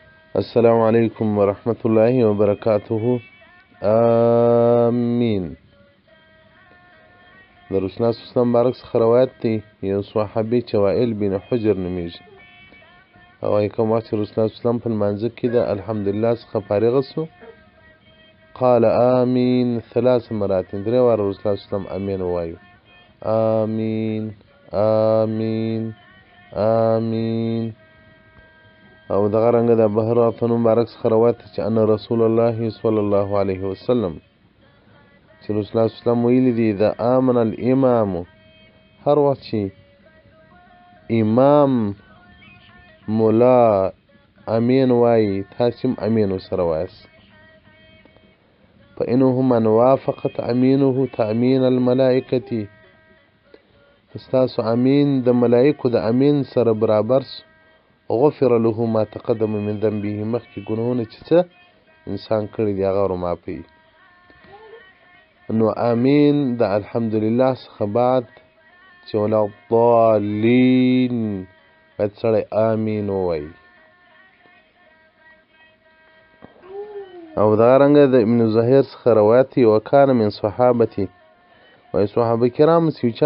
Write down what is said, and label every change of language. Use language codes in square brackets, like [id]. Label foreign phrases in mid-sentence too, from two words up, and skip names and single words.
[ar] السلام علیکم ورحمت الله وبرکاته. آمین. [ps] د [ar] رسول الله صلی الله علیه وسلم [ps] مبارک څخه روایت دی، یو صحابي چې وائل بن حجر نومیږي، او وایي کوم وخت چې [ar] رسول الله صلی الله علیه وسلم [ps] په لمانځه کې د الحمدلله څخه فارغ سو، [ar] قال آمین 3 مرات، [ps] 3 واره [ar] رسول الله صلی الله علیه وسلم [ps] امین ووایو، [ar] آمین آمین آمین. [ps] او دغه رنګه د ابو هريره ته مبارک څخه روایت چې [ar] ان رسول الله صلی الله علیه وسلم [ps] چې [ar] رسول الله صلی الله علیه وسلم [ps] ویلي دي د [ar] امن الامام، [ps] هر وخت چې امام مولا امین وایي تاسې هم امین ورسره وایاست. [ar] فانه من وافقت امینه تامین الملائکة، [ps] ستاسو امین د ملائکو د امین سره برابر سو، [ar] غفر له ما تقدم من ذنبه، [ps] مخکې ګناهونه چې څه انسان کړي دي هغه ورمعافوي. نو امین د الحمدلله څخه بعد چې [ar] ولا الضالین [ps] باید سړی امین ووایي. او دغه رنګه د ابن زهیر څخه روایت دی، [ar] وکانه من صحابتي، [ps] وایي صحابه کرام چې یو چا